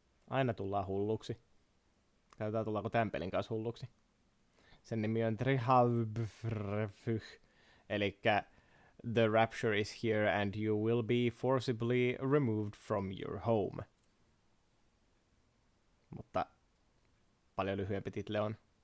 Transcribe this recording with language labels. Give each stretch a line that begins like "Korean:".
Finnish: Aina tullaan hulluksi. Katsotaan tullaanko tämän pelin kanssa hulluksi. Sen nimi on TRIHAYWBFRFYH.
English: Elikkä The Rapture is here and you will be forcibly removed from your home.
Finnish: Mutta paljon lyhyempi title on.